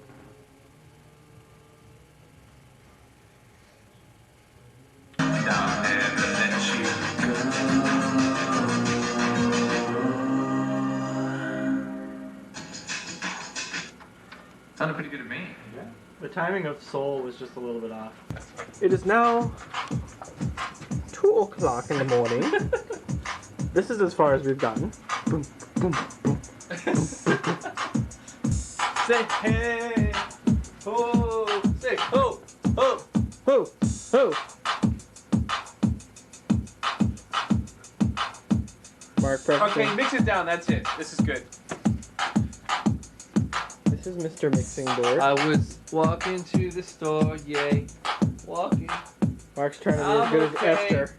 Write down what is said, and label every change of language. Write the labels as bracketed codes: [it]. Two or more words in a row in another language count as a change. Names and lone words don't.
[en] Sounded pretty good to me. Yeah. The timing of Soul was just a little bit off. It is now 2 o'clock in the morning. This is as far as we've gotten. Boom, boom, boom. Say hey, ho, say ho, ho, ho, ho. Mark, Okay, mix it down. That's it. This is good. This is Mr. Mixing Board. I was walking to the store, yay, walking. Mark's trying to be as good as Esther.